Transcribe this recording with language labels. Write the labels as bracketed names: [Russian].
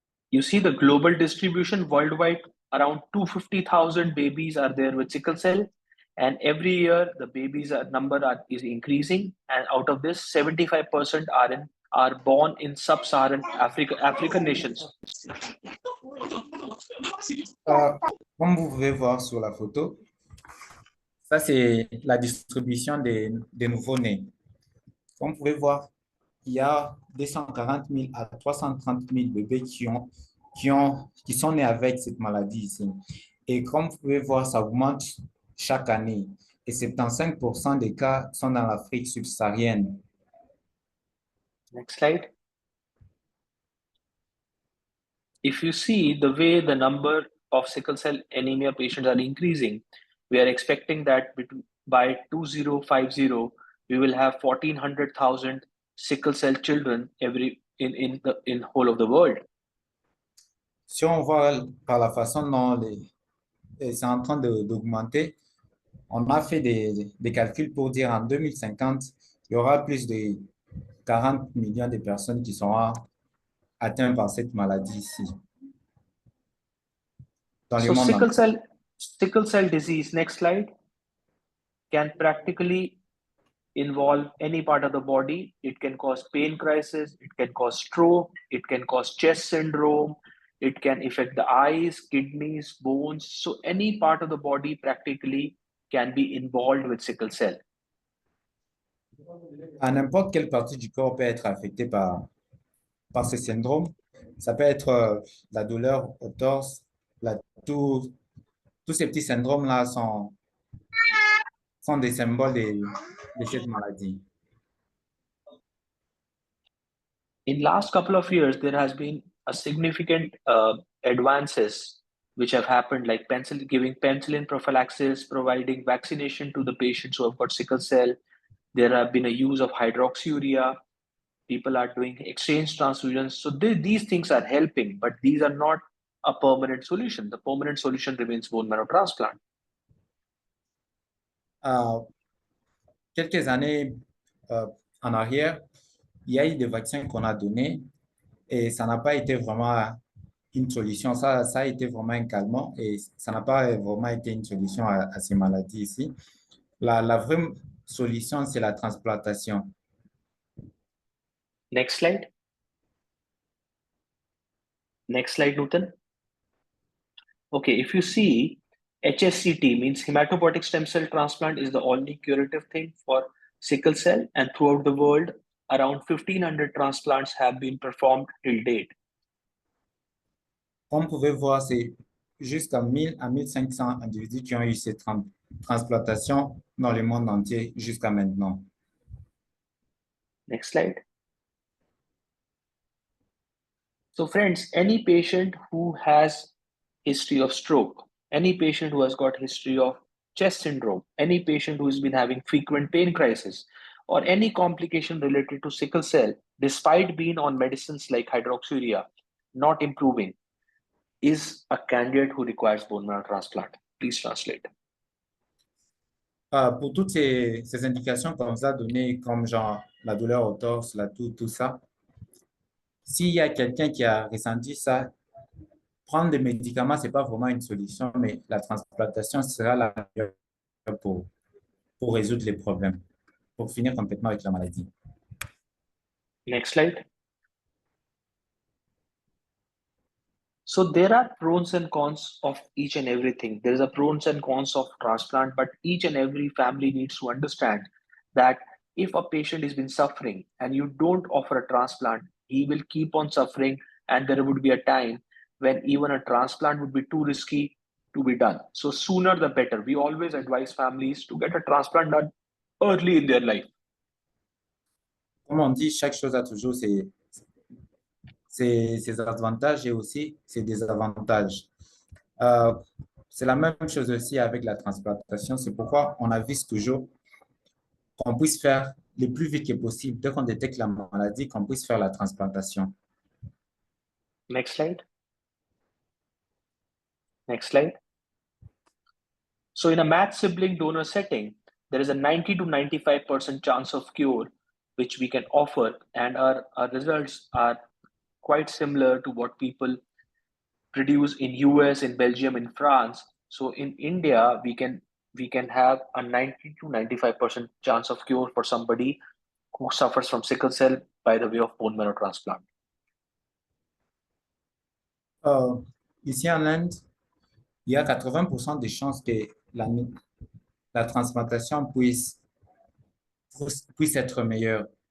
[English] You see the global distribution worldwide, around 250,000 babies are there with sickle cell. And every year the babies number is increasing. And out of this, 75% are born in sub-Saharan African nations. [French] Comme vous pouvez voir sur la photo, ça c'est la distribution des nouveaux-nés. Comme vous pouvez voir, il y a 240 000 à 330 000 bébés qui sont nés avec cette maladie ici. Et comme vous pouvez voir, ça augmente chaque année. Et 75% des cas sont dans l'Afrique subsaharienne. [English] Next slide. If you see the way the number of sickle cell anemia patients are increasing, we are expecting that by 2050, we will have 1,400,000 sickle cell children in whole of the world. [French] Si on voit par la façon dont c'est en train d'augmenter, on a fait des calculs pour dire en 2050, il y aura plus de 40 millions de personnes qui seront atteintes par cette maladie ici. Dans le [English] So [French] monde [English] sickle cell disease, next slide, can practically involve any part of the body. It can cause pain crisis, it can cause stroke, it can cause chest syndrome, it can affect the eyes, kidneys, bones. So any part of the body practically can be involved with sickle cell. [French] À n'importe quelle partie du corps peut être affectée par ce syndrome. Ça peut être la douleur au torse, tous ces petits syndromes-là sont des symboles de cette maladie. [English] In last couple of years, there has been a significant advances which have happened, like giving penicillin prophylaxis, providing vaccination to the patients who have got sickle cell. There have been a use of hydroxyurea. People are doing exchange transfusions. So these things are helping, but these are not a permanent solution. The permanent solution remains bone marrow transplant. [French] Quelques années en arrière, il y a eu des vaccins qu'on a donnés et ça n'a pas été vraiment une solution. Ça a été vraiment un calmant et ça n'a pas vraiment été une solution à ces maladies ici. La vraie solution, c'est la transplantation. [English] Next slide. Next slide, Nutan. Okay, if you see, HSCT means hematopoietic stem cell transplant is the only curative thing for sickle cell, and throughout the world, around 1,500 transplants have been performed till date. Comme vous pouvez voir, c'est jusqu'à 1000 à 1500 individus qui ont eu cette transplantation dans le monde entier jusqu'à maintenant. Next slide. So friends, any patient who has history of stroke, any patient who has got history of chest syndrome, any patient who has been having frequent pain crisis, or any complication related to sickle cell, despite being on medicines like hydroxyurea, not improving, is a candidate who requires bone marrow transplant. Please translate. [French] Pour toutes ces indications comme ça, données comme genre la douleur au torse, la toux, tout ça, s'il y a quelqu'un qui a ressenti ça, prendre des médicaments, ce n'est pas vraiment une solution, mais la transplantation sera la meilleure pour résoudre les problèmes, pour finir complètement avec la maladie. [English] Next slide. So there are pros and cons of each and everything. There is a pros and cons of transplant, but each and every family needs to understand that if a patient has been suffering and you don't offer a transplant, he will keep on suffering, and there would be a time when even a transplant would be too risky to be done. So sooner the better. We always advise families to get a transplant done early in their life. [French] Comme on dit, chaque chose a toujours ses avantages et aussi ses désavantages. C'est la même chose aussi avec la transplantation. C'est pourquoi on avise toujours qu'on puisse faire le plus vite que possible, dès qu'on détecte la maladie, qu'on puisse faire la transplantation. [English] Next slide. Next slide. So in a matched sibling donor setting, there is a 90 to 95% chance of cure, which we can offer, and our results are quite similar to what people produce in US, in Belgium, in France. So in India, we can have a 90 to 95% chance of cure for somebody who suffers from sickle cell by the way of bone marrow transplant. [French] Ici en Inde, il y a 80% de chances que la transplantation puisse être meilleure.